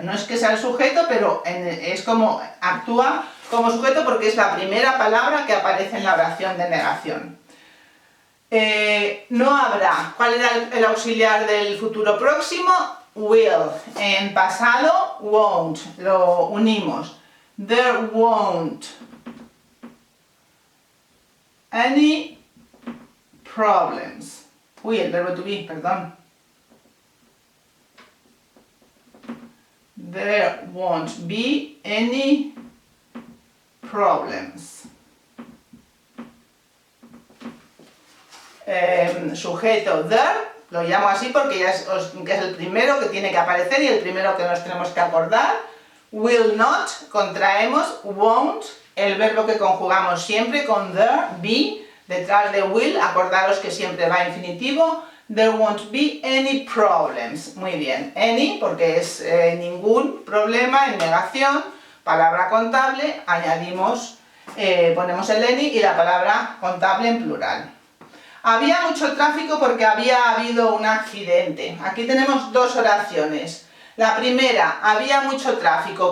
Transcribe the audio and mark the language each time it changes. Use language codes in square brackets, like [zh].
[es] No es que sea el sujeto, pero es como actúa como sujeto porque es la primera palabra que aparece en la oración de negación. No habrá. ¿Cuál era el auxiliar del futuro próximo? Will. En pasado, won't. Lo unimos. [en] There won't any problems. [es] Uy, el verbo to be, perdón. [en] There won't be any problems. [es] Sujeto there, lo llamo así porque ya es el primero que tiene que aparecer y el primero que nos tenemos que acordar. Will not, contraemos, won't, el verbo que conjugamos siempre con there, be, detrás de will, acordaros que siempre va infinitivo. [en] There won't be any problems. [es] Muy bien, any porque es ningún problema en negación, palabra contable, añadimos, ponemos el any y la palabra contable en plural. Había mucho tráfico porque había habido un accidente. Aquí tenemos dos oraciones. La primera, había mucho tráfico.